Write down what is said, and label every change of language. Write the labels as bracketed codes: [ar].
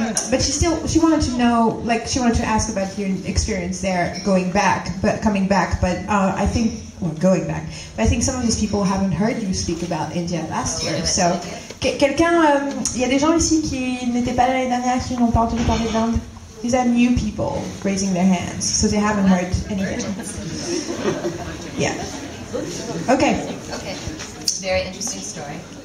[en] But she wanted to know, like, she wanted to ask about your experience there, coming back. But I think But I think some of these people haven't heard you speak about India last year. [fr] So, quelqu'un, il y a des gens ici qui n'étaient pas là l'année dernière, qui n'ont pas entendu parler de l'Inde. [en] These are new people raising their hands, so they haven't heard anything. Yeah. Okay. Okay. Very interesting story.